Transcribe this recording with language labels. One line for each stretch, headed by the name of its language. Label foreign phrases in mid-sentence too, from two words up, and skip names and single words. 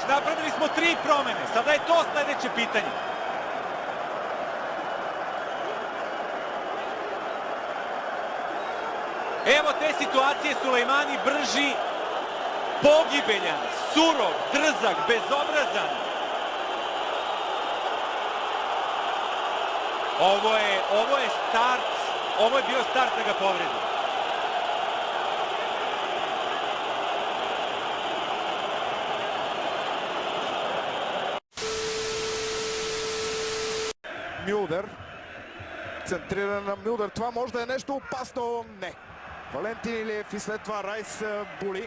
Serbian: Napravili smo 3 promene, sada je to sledeće pitanje. Evo te situacije, Sulejmani brži, pogibeljan, surov, drzak, bezobrazan. Ovo je start, ovo je bio start da ga povredi.
Bulgarian: Мюлдер, центрира на Мюлдер, това може да е нещо опасно, не. Валентин Илиев и след това Райс Були.